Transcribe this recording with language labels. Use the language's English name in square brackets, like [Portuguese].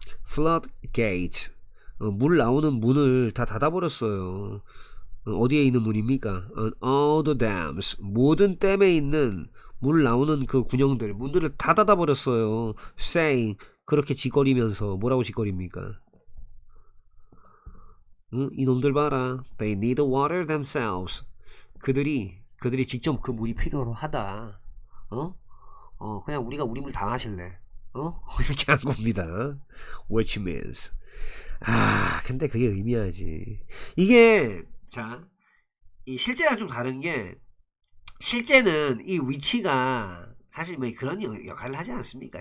[Korean] flood gate 물 나오는 문을 다 닫아버렸어요. 어디에 있는 문입니까? [English] all the dams [Korean] 모든 댐에 있는 물 나오는 그 군형들 문들을 다 닫아버렸어요. saying 그렇게 짓거리면서 뭐라고 짓거립니까? 이놈들 봐라. [English] They need water themselves. [Korean] 그들이 직접 그 물이 필요로 하다. 그냥 우리가 우리 물 다 마실래. 이렇게 한 겁니다. [English] Which means [Korean] 근데 그게 의미하지. 이게 자, 이 실제랑 좀 다른 게 실제는 이 위치가 사실 뭐 그런 역할을 하지 않습니까?